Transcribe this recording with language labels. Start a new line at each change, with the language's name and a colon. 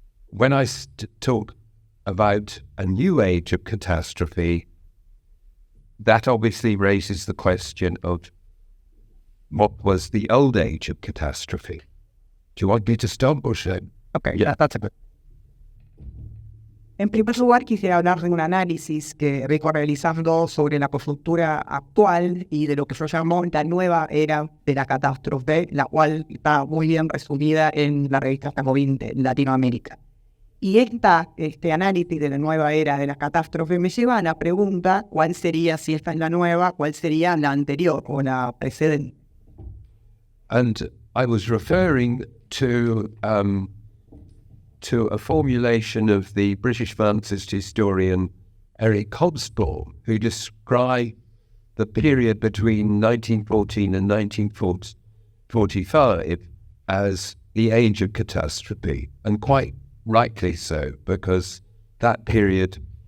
English: When I talk about a new age of catastrophe, that obviously raises the question of what was the old age of catastrophe. Do you want me to stop or should I? Okay, yeah, that's a good.
Spanish: En primer lugar, quisiera hablar de un análisis que vengo realizando sobre la coyuntura actual y de lo que yo llamo la nueva era de la catástrofe, la cual está muy bien resumida en la revista Jacobin de Latinoamérica. Y este análisis de la nueva era de la catástrofe me lleva a la pregunta, ¿cuál sería, si esta es la nueva, cuál sería la anterior o la precedente?
English: And I was referring to a formulation of the British Marxist historian Eric Hobsbawm, who described the period between 1914 and 1945 as the age of catastrophe, and quite rightly so, because that period